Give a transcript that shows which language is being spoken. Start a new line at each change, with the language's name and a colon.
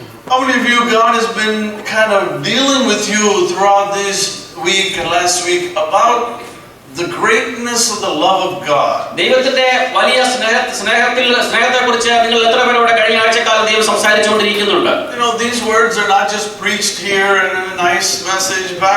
English: How many of you, God has been kind of dealing with you throughout this week and last week about the greatness of the love of God?
Malayalam: ദൈവത്തിന്റെ വലിയ സ്നേഹത്തെക്കുറിച്ച് നിങ്ങൾ എത്ര പേരോട് കഴിഞ്ഞ ആഴ്ചക്കാലം ദൈവം സംസാരിച്ചുകൊണ്ടിരിക്കുന്നുണ്ട്?
English: You know, these words are not just preached here in a nice message.